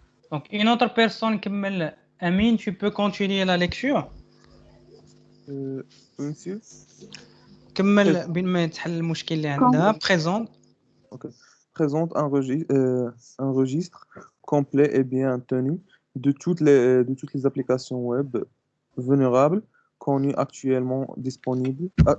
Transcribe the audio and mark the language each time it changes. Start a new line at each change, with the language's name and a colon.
French: Donc, une autre personne, Amine, tu peux continuer la lecture? Monsieur.
Arabic: كمل بين ما يتحل المشكل اللي عندها.
French: Présente. Okay. Présente un registre complet et bien tenu de toutes les applications web vulnérables connues actuellement disponibles.